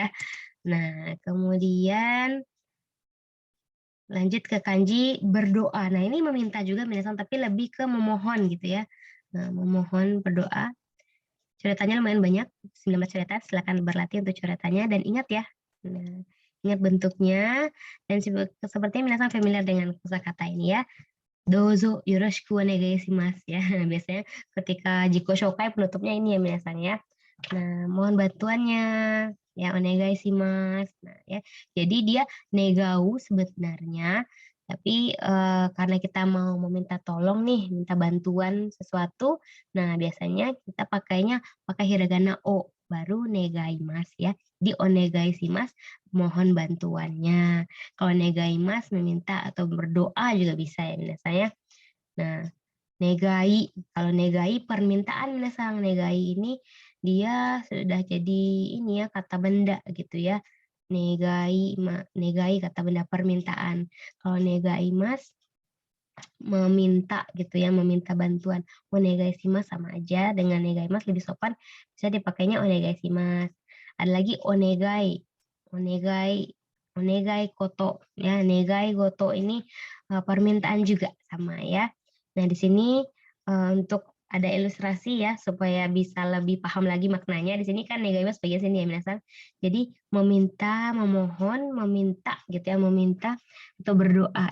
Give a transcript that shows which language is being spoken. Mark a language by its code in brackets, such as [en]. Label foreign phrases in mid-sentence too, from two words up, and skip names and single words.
[id] Nah, kemudian lanjut ke kanji berdoa. Nah, ini meminta juga minasang tapi lebih ke memohon gitu ya. Nah, memohon berdoa. Coretannya lumayan banyak, 19 coretan. Silakan berlatih untuk coretannya dan ingat ya. Nah, ingat bentuknya dan sepertinya minasang familiar dengan kosakata ini ya. [ja] Dozo yoroshiku onegai shimasu ya. [id] Biasanya ketika [ja] jiko shokai [id] penutupnya ini ya minasang ya. Nah, mohon bantuannya ya [ja] onegai shimasu. [id] Nah, ya. Jadi dia negau sebenarnya, tapi karena kita mau meminta tolong nih, minta bantuan sesuatu, nah biasanya kita pakai hiragana o baru negaimasu ya. Di [ja] onegai shimasu [id] mohon bantuannya. Kalau negaimasu meminta atau berdoa juga bisa ya biasanya. Nah, negai, kalau negai permintaan minasang, negai ini dia sudah jadi ini ya kata benda gitu ya. Negai kata benda permintaan. Kalau [ja] negai mas [id] meminta gitu ya, meminta bantuan. [ja] Onegai shimasu [id] sama aja dengan [ja] negai mas, [id] lebih sopan bisa dipakainya [ja] onegai shimasu. [id] Ada lagi onegai. [ja] Onegai onegai koto [id] ya, [ja] negai goto [id] ini permintaan juga sama ya. Nah, di sini untuk ada ilustrasi ya supaya bisa lebih paham lagi maknanya. Di sini kan [ja] negai mas [id] bagian sini ya minasan. Jadi meminta, memohon, meminta gitu ya, meminta atau berdoa.